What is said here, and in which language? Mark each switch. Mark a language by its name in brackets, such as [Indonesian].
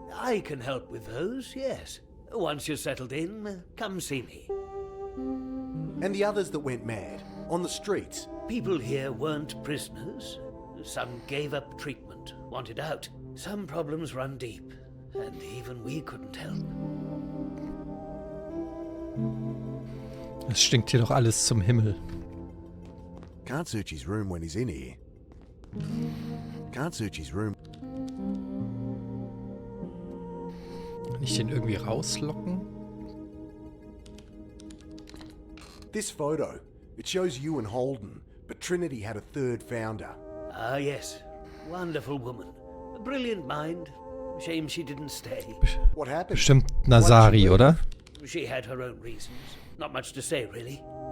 [English] I can help with those, yes. Once you're settled in, come see me. And the others that went mad, on the streets. People here weren't prisoners. Some gave up treatment, wanted out. Some problems run deep, and even we couldn't help. [German] Es stinkt hier doch alles zum Himmel. [English] Can't search his room when he's in here. Can't search his room. [German] Kann ich den irgendwie rauslocken? [English] This photo, it shows you and Holden, but Trinity had a third founder. Ah, yes. Wonderful woman. A brilliant mind. Shame she didn't stay. What happened? [German] Bestimmt Nazari, oder? [English] She had her own reasons. Not much to say, really.